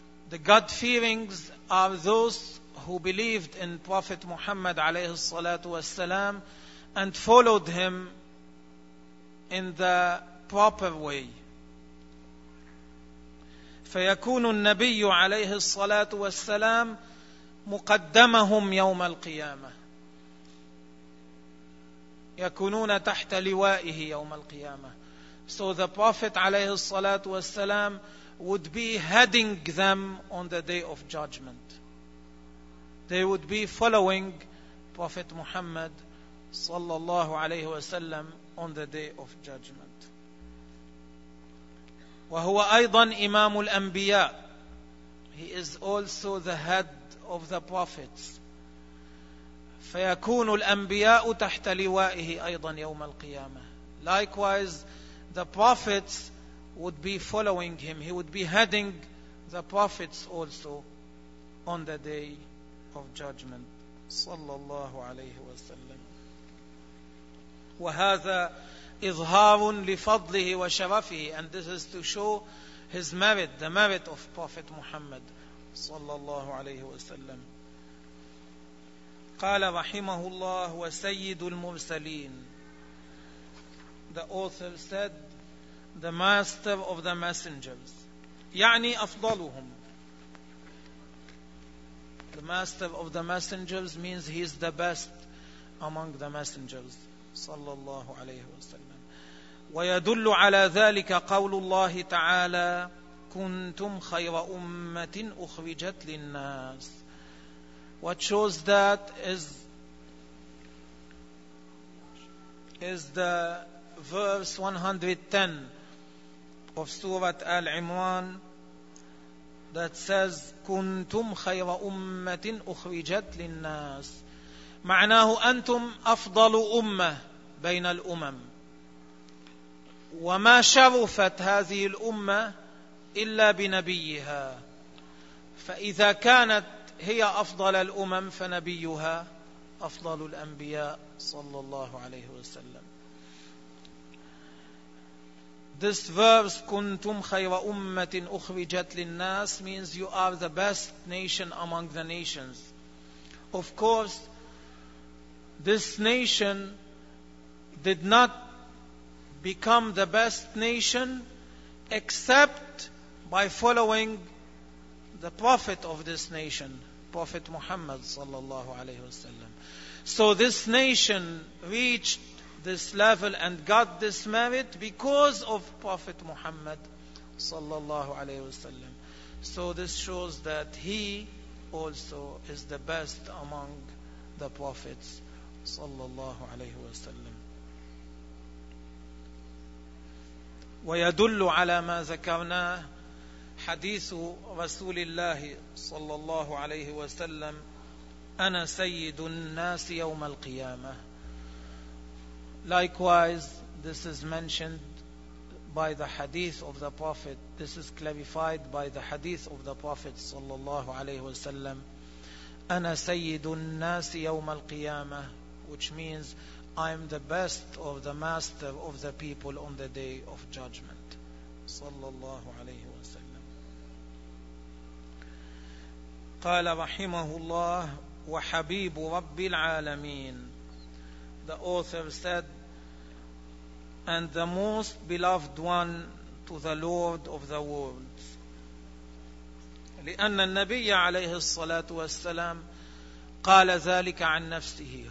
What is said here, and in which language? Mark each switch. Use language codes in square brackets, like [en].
[en] The God fearings are those who believed in Prophet Muhammad عليه الصلاة والسلام and followed him in the proper way. [ar] فيكون النبي عليه الصلاة والسلام مقدمهم يوم القيامة. يكونون تحت لوائه يوم القيامة. [en] So the Prophet عليه الصلاة والسلام would be heading them on the day of judgment. They would be following Prophet Muhammad صلى الله عليه وسلم on the day of judgment. [ar] وهو أيضا إمام الأنبياء. [en] He is also the head of the prophets. [ar] فيكون الأنبياء تحت لوائه أيضا يوم القيامة. [en] Likewise, the prophets would be following him. He would be heading the prophets also on the day of judgment. [ar] صلى الله عليه وسلم. وهذا إظهار لفضله وشرفه. [en] And this is to show his merit, the merit of Prophet Muhammad. [ar] صلى الله عليه وسلم. قال رحمه الله وسيد المرسلين. [en] The author said, the master of the messengers. [ar] يعني أفضلهم. [en] The master of the messengers means he is the best among the messengers. [ar] صلى الله عليه وسلم. ويدل على ذلك قول الله تعالى كنتم خير أمة أخرجت للناس. [en] What shows that is the verse 110 of Surah Al Imran that says [ar] كنتم خير أمة أخرجت للناس. معناه أنتم أفضل أمة بين الأمم. وما شرفت هذه الأمة إلا بنبيها. فإذا كانت هي أفضل الأمم فنبيها أفضل الأنبياء صلى الله عليه وسلم. [en] This verse [ar] كنتم خير أمة أخرجت للناس [en] means you are the best nation among the nations. Of course, this nation did not become the best nation except by following the prophet of this nation, Prophet Muhammad sallallahu alayhi wa sallam. So this nation reached this level and got this merit because of Prophet Muhammad sallallahu alayhi wa sallam. So this shows that he also is the best among the prophets sallallahu alayhi wa sallam. [ar] ويدل على ما ذكرناه حديث رسول الله صلى الله عليه وسلم أنا سيد الناس يوم القيامة. [en] Likewise, this is mentioned by the hadith of the Prophet. This is clarified by the hadith of the Prophet صلى الله عليه وسلم [ar] أنا سيد الناس يوم القيامة, [en] which means I am the best of the master of the people on the day of judgment. [ar] صلى الله عليه وسلم. قال رحمه الله وحبيب رب العالمين. [en] The author said, and the most beloved one to the Lord of the worlds. [ar] لأن النبي عليه الصلاة والسلام قال ذلك عن نفسه.